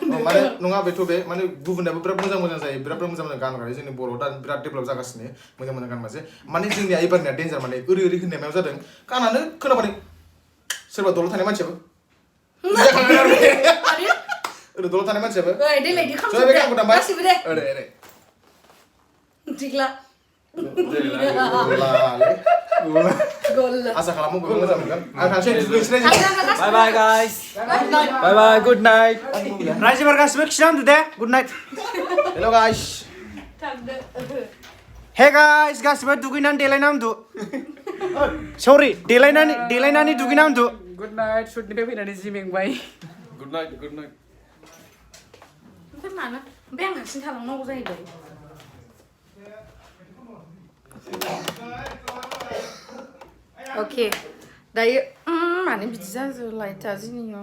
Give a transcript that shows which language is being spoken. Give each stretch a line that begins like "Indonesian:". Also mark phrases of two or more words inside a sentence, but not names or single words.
Bodo: माने नङा बेथ' बे माने गुबुनाबो बिराद मोजां जायो बिराद मोजां गान गायो जोंनि बर'आव दा बिराद डेभेलप जागासिनो मोजां गान मासे माने जोंनिया एबारनिया डेन्जार माने ओरै होननाय मायाव जादों गानानो खोनाबानो सोरबा दल' थानाय मानसियाबो ओरै दल' थानाय मानसियाबो ओइ देलायदि खामजोबदे गासिबो दे ओरै Tekla Gol. Asa kamu gue moजां मोनगोन आं थांसै दुगैनोसै
English: Bye bye guys. Bye bye. Good night.
Bodo: रायजोफोर गासिबो खिनांदो दे
English: good night hello guys hey guys
Bodo: गासिबो दुगैनानै देलायना उन्दु सरि देलायनानै दुगैना उन्दु
English: good night
Bodo: शुटनिफ्राय फैनानै जि मेंबाय
English: good night
Bodo: ओमफ्राय मानो ओमफ्राय आं हारसिं थालांनांगौ जाहैबाय अके दायो मानो बिदि जाजोबलाय थाजिनिया